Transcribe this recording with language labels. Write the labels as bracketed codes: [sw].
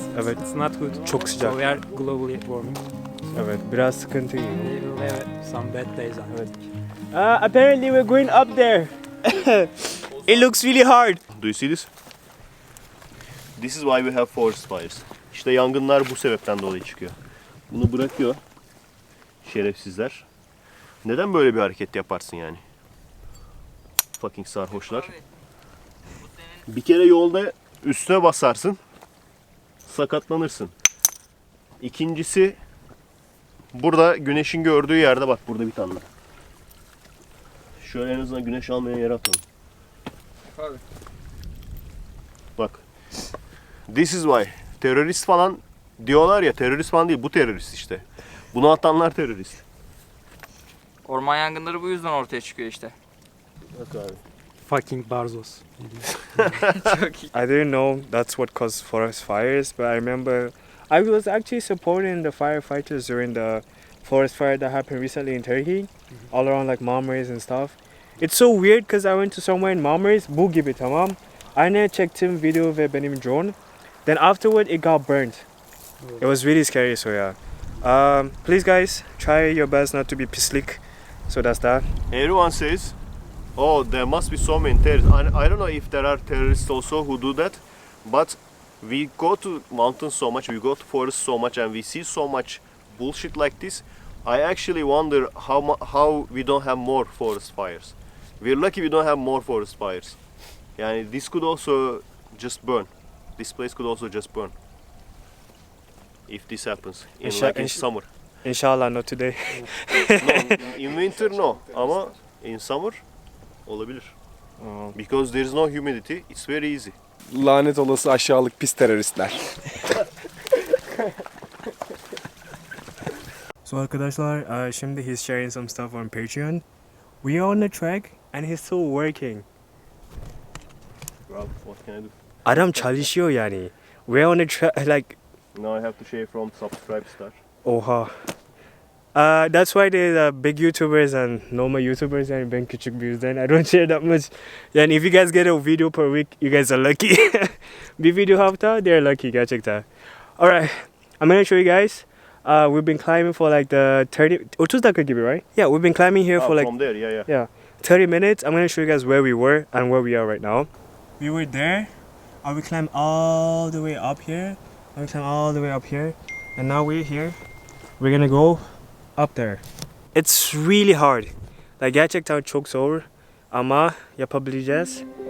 [tr] Evet, [en] It's not good. [tr] çok [en] So [tr] sıcak. [en] we are globally warming. [tr] Evet, biraz sıkıntı. [en] We will have some bad days. [tr] Evet. [en] Apparently we're going up there. It looks really hard. Do you see this? This is why we have forest fires. [tr] İşte yangınlar bu sebepten dolayı çıkıyor. Bunu bırakıyor şerefsizler. Neden böyle bir hareket yaparsın yani? [en] Fucking [tr] sarhoşlar. Bir kere yolda üstüne basarsın, sakatlanırsın. İkincisi, burada güneşin gördüğü yerde bak, burada bir tane. Şöyle en azından güneş almayan yere atalım. Tabii. Bak. [en] This is why. [tr] Terörist falan diyorlar ya, terörist falan değil, bu terörist işte. Bunu atanlar terörist. Orman yangınları bu yüzden ortaya çıkıyor işte. Bak abi. Fucking Barzos. Çok iyi. [en] I didn't know that's what caused forest fires, but I remember I was actually supporting the firefighters during the forest fire that happened recently in Turkey, all around like Marmaris and stuff. It's so weird because I went to somewhere in Marmaris, [tr] bu gibi tamam. Aynı çektim video ve benim drone. [en] Then afterward it got burnt. It was really scary, so yeah. Please guys, try your best not to be [tr] pislik. [en] So that's that. Everyone says, oh, there must be so many terrorists. I don't know if there are terrorists also who do that, but we go to mountains so much, we go to forests so much, and we see so much bullshit like this. I actually wonder how we don't have more forest fires. We're lucky we don't have more forest fires. [tr] Yani [en] this could also just burn. This place could also just burn. if this happens in Insha- like in insha- summer. Inshallah, not today. No, in winter no [tr] ama [en] in summer [tr] olabilir. [en] Oh. Because there is no humidity, it's very easy. [tr] Lanet olası aşağılık pis teröristler. [en] So [tr] arkadaşlar, şimdi [en] he's sharing some stuff on Patreon. We are on the track and he's still working. Well, what can I do? [tr] Adam çalışıyor yani. [en] We're on the track like Now I have to share from subscribe star. [tr] oha. [en] That's why there's big YouTubers and normal YouTubers and [tr] ben küçük bir yüzden [en] I don't share that much. Yani if you guys get a video per week, you guys are lucky. [tr] Bir video hafta, [en] they're lucky [tr] gerçekten. [en] Alright, I'm gonna show you guys. We've been climbing for like the 30 [tr] dakika gibi, [en] right? Yeah, we've been climbing here for like From there, yeah. 30 minutes. I'm gonna show you guys where we were and where we are right now. We were there, and we climbed all the way up here, and we climbed all the way up here, and now we're here. We're gonna go up there. It's really hard. [tr] Like gerçekten çok zor ama yapabileceğiz.